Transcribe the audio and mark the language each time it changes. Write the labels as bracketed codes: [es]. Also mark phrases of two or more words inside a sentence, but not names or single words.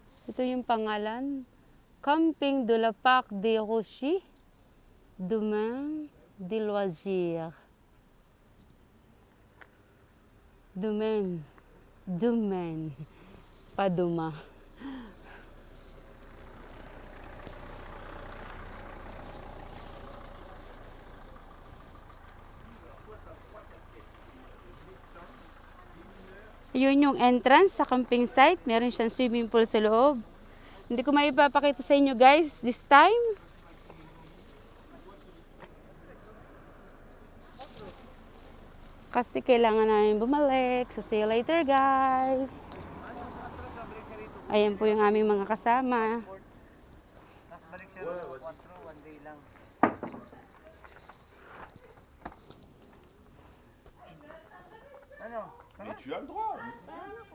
[tl] Ito yung pangalan. [fr] Camping de la Parc des Rochers. Domaine de loisirs. Domaine. Domaine. Paduma. [tl] Yun yung entrance sa camping site. Meron siyang [en] swimming pool [tl] sa loob. Hindi ko maipapakita sa inyo [en] guys this time. [tl] Kasi kailangan namin bumalik. So [en] see you later guys. [tl] Ayan po yung aming mga kasama. Tapos balik siya rin, 4, [en] one day [tl] lang. Ano? [fr] Mais tu as le droit.